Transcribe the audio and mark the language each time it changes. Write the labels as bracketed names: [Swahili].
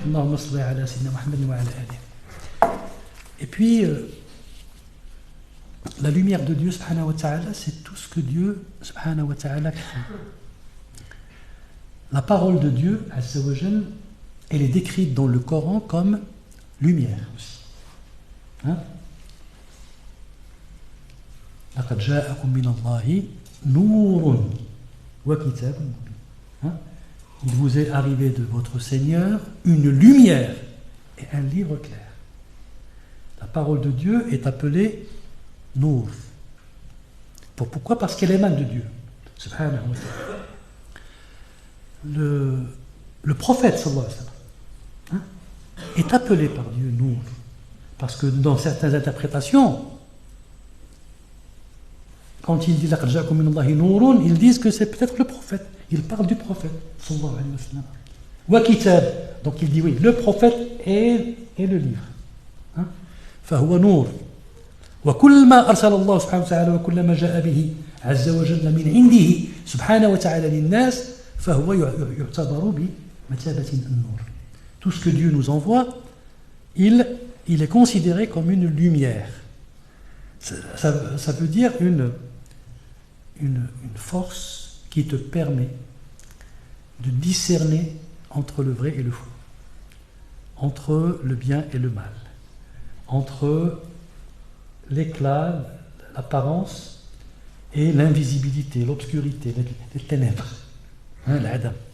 [Arabic] Allahumma salli ala sayyidina Muhammad wa ala alihi. [French] Et puis, la lumière de Dieu, subhanahu wa ta'ala, c'est tout ce que Dieu, subhanahu wa ta'ala, crée. La parole de Dieu, azza wa jal, elle est décrite dans le Coran comme lumière aussi. [Arabic] لقد جاءكم من الله نور وكتاب مبين. [French] Il vous est arrivé de votre Seigneur une lumière et un livre clair. La parole de Dieu est appelée Nour. Pourquoi? Parce qu'elle émane de Dieu. Subhanahu wa ta'ala. Le prophète sallallahu alayhi wa sallam est appelé par Dieu Nour. Parce que dans certaines interprétations, quand il dit [Arabic] laqad ja'akum min Allahi nourun, [French] ils disent que c'est peut-être le prophète. Il parle du prophète sallallahu alayhi wa sallam. Wa kitab. Donc il dit oui, le prophète et le livre. [Arabic] فهو نور وكل ما أرسل الله سبحانه وتعالى وكل ما جاء به عز وجل من عنده سبحانه وتعالى للناس فهو يعتبر بمثابة النور. [French] Tout ce que Dieu nous envoie, il est considéré comme une lumière. Ça veut dire une force qui te permet de discerner entre le vrai et le faux, entre le bien et le mal, entre l'éclat, l'apparence et l'invisibilité, l'obscurité, les ténèbres, l'adam.